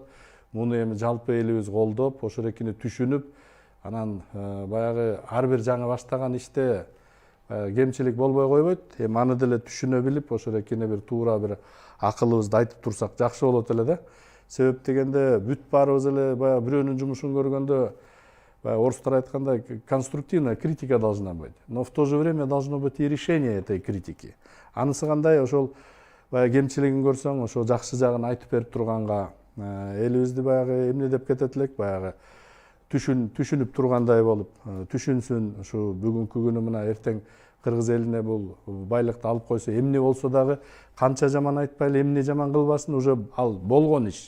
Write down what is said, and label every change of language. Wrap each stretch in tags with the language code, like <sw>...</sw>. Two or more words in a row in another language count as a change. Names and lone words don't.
<ky>Муну эми жалпы элибиз колдоп, ошорекини түшүнүп, анан баягы ар бир жаңы баштаган иште кемчилик болбой койбойт. Эми аны деле түшүнө билип, ошорекини бир туура бир акылыбызды айтып турсак жакшы болот эле да. Себеп дегенде бүт баарыбыз эле баягы бирөөнүн жумушун көргөндө орустар айткандай</ky> <ru>конструктивная критика должна быть, но в то же время должно быть и решение этой критики.</ru> <ky>Анысы кандай ошол баягы кемчилигин көрсөң, ошол жакшы жагын айтып берип турганга элибизди баягы эмне деп кетет элек, баягы түшүнүп тургандай болуп, түшүнсүн, ушу бүгүнкү күнү мына эртең кыргыз элине бул байлыкты алып койсо эмне болсо дагы канча жаман айтпайлы, эмне жаман кылбасын, уже ал болгон иш.</ky>